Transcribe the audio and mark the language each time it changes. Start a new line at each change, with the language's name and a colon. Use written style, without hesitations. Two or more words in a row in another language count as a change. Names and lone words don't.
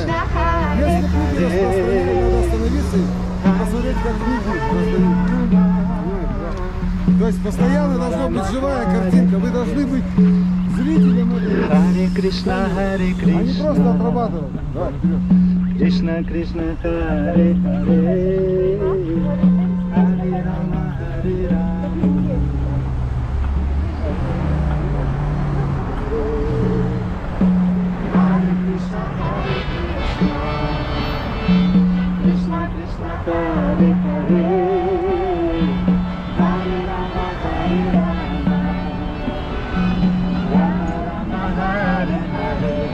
Sanskrit: Krishna Hare
Russian: Если книги распространены, надо остановиться и посмотреть, как книги распространены. Понимаешь, да? То есть постоянно должна быть живая картинка. Вы должны быть зрителем этого.
Sanskrit: Hare Krishna
Russian: А не просто
Sanskrit: Krishna
Russian: отрабатывать. Давай, вперед.
Sanskrit: Krishna Krishna Hare Hare Hare Rama Hare Rama Hare Krishna Krishna Krishna Hare Hare Hare Rama Hare Rama Rama Rama Hare Hare